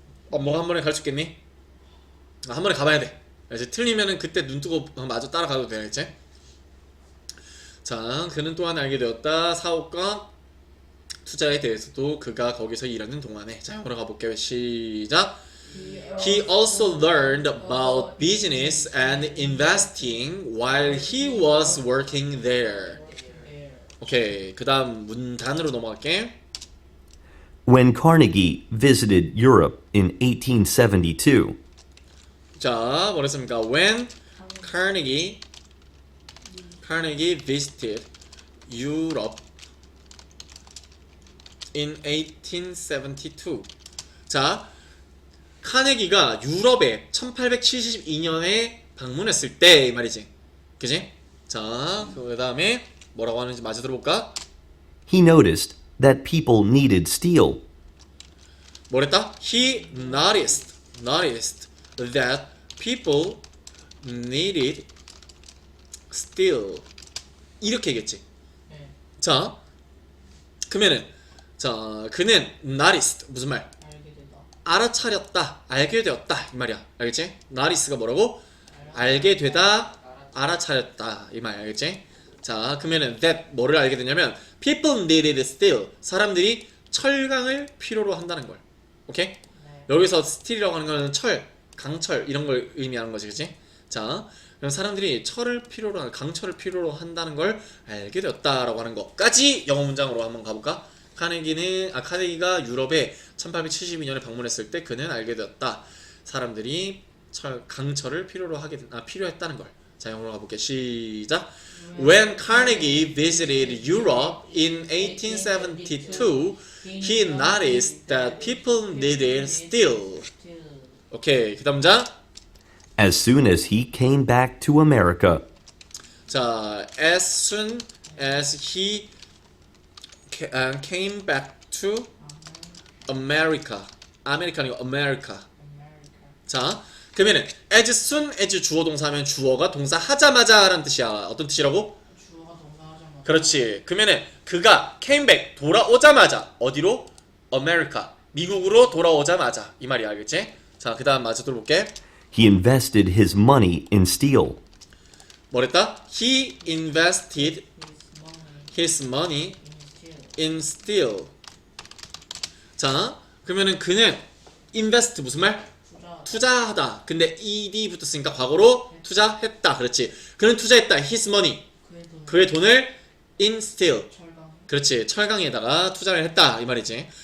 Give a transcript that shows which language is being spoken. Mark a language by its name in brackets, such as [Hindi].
[Korean] 뭐가 한 번에 갈 수 있겠니? 한 번에 가봐야 돼. 알지? 틀리면은 그때 눈 뜨고 마저 따라가도 돼. 알겠지? 자 그는 또한 알게 되었다. 사업과 투자에 대해서도 그가 거기서 일하는 동안에. 자 영어로 가볼게요. 시작. [English] He also learned about business and investing while he was working there. [Korean] 오케이. 그 다음 문단으로 넘어갈게. [English] When Carnegie visited Europe in 1872, 자 뭐랬습니까? When Carnegie visited Europe in 1872. [Korean] 자 카네기가 유럽에 1872년에 방문했을 때 이 말이지. 그지? 자, 그 다음에 뭐라고 하는지 마저 들어볼까? [English] he noticed that people needed steel. [Korean] 뭐랬다? [English] He noticed that people needed steel. [Korean] 이렇게 얘기했지. 자, 그러면은 자, 그는 noticed 무슨 말? 알아차렸다, 알게 되었다 이 말이야. 알겠지? notice가 뭐라고? 알게 되다, 알아차렸다 이 말. 알겠지? 자, 그러면은 that 뭐를 알게 되냐면 people needed steel. 사람들이 철강을 필요로 한다는 걸. 오케이? 여기서 steel이라고 하는 거는 철, 강철 이런 걸 의미하는 거지, 그렇지? 자, 그럼 사람들이 철을 필요로, 강철을 필요로 한다는 걸 알게 되었다라고 하는 것까지 영어 문장으로 한번 가볼까? 카네기가 유럽에 1872년에 방문했을 때 그는 알게 되었다. 사람들이 강철을 필요했다는 걸. 자, 영어로 가볼게. 시작. [English] When Carnegie visited Europe in 1872, he noticed that people needed steel. [Korean] 오케이, 그 다음 문장. [English] As soon as he came back to America, 자, as soon as he came back to America. [Korean] 아메리카는 America. 자, 그러면은 as soon as 주어 동사면 주어가 동사 하자마자라는 뜻이야. 어떤 뜻이라고? 주어가 동사하자마자. 그렇지. 그러면은 그가 came back 돌아오자마자 어디로? America. 미국으로 돌아오자마자 이 말이야. 알겠지? 자, 그다음 마저 들어볼게. [English] he invested his money in steel. [Korean] 뭐랬다? [English] He invested his money in steel. [Korean] 자, 그러면은 그는 invest 무슨 말? 투자하다. 근데 ed 붙었으니까 과거로 투자했다. 그렇지. 그는 투자했다. his money. 그의 돈을 in steel. 그렇지. 철강에다가 투자를 했다. 이 말이지.